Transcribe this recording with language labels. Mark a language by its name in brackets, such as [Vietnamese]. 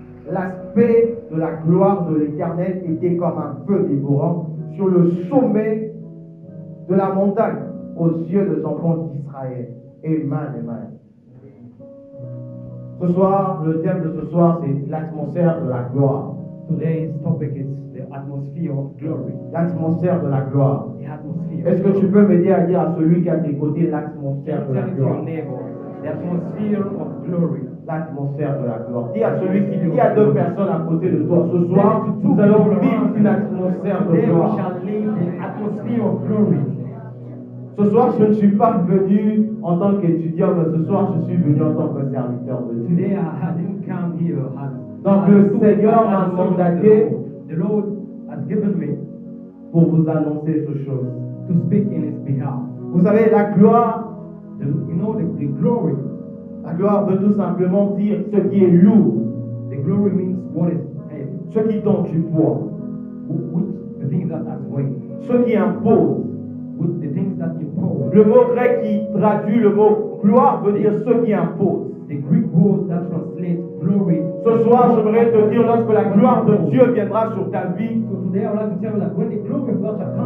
[French] L'aspect de la gloire de l'Éternel était comme un feu dévorant sur le sommet de la montagne aux yeux des enfants d'Israël. Amen, amen. Ce soir, le thème de ce soir, c'est l'atmosphère de la gloire. [English] Today's topic is the atmosphere of glory. [French] L'atmosphère de la gloire. [English] The atmosphere. [French] Est-ce que tu peux m'aider à dire à celui qui a tes côtés l'atmosphère de la [English] Tell it to [French] gloire? [English] your neighbor, the atmosphere of glory. [French] L'atmosphère de la gloire. Dis à celui qui dit à 2 personnes à côté de toi, ce soir, nous allons vivre une atmosphère de [English] Today we [French] gloire. [English] shall live the atmosphere of glory. [French] Ce soir, je ne suis pas venu en tant qu'étudiant, mais ce soir, je suis venu en tant que serviteur de Dieu. [English] Today I didn't come here as [French] Donc le Seigneur m'a mandaté [English] the Lord has given me [French] pour vous annoncer ces choses. [English] to speak in His behalf. [French] Vous savez, la gloire, [English] The glory. [French] la gloire veut tout simplement dire ce qui est lourd, [English] The glory means what is heavy, [French] ce qui donne du poids, [English] which the things that has weight, [French] ce qui impose. [English] with the things that impose. [French] Le mot grec qui traduit le mot gloire veut dire ce qui impose. [English] The Greek word that translates glory. [French] Ce soir, j'aimerais te dire, lorsque la gloire de Dieu viendra sur ta vie, [English] So today I would like to tell you that when the glory of God shall come